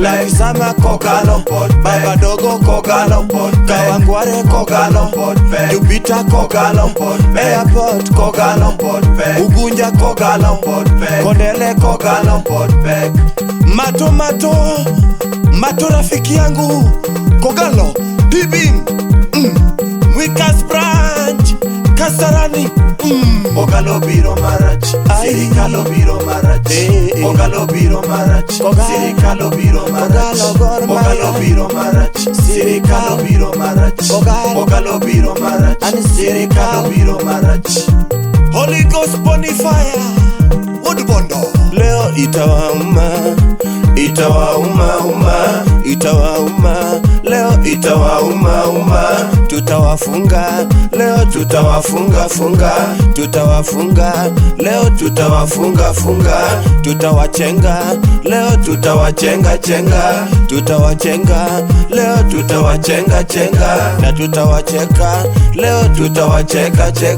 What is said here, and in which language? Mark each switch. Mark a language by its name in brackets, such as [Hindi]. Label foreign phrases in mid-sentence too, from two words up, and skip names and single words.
[Luo (Kenya and Tanzania)] Lakisama Kogalo Podpek. Babadogo Kogalo Podpek. Kawangware Kogalo Podpek. Jupiter Kogalo Podpek. Airport Kogalo Podpek. Ugunja Kogalo Podpek. Konele Kogalo Podpek. [Swahili] Mato rafiki yangu Kogalo Dibim Mwikas branch Kasarani [Luo (Kenya and Tanzania)] Kogalo biro marach. Ay. Sirikal biro marach. Kogalo biro marach. Kogalo. Sirikal biro marach. Kogalo Gor Mahia. Kogalo biro marach. Sirikal biro marach. Kogalo. Kogalo biro marach. Ani Sirikal biro marach. [Swahili] Holy Ghost Bonfire Woodbondo Leo itawauma Leo itawauma Tutawafunga Leo tutawafunga Leo tutawafunga Tutawachenga Leo tutawachenga Leo tutawachenga Na tutawacheka Leo tutawacheka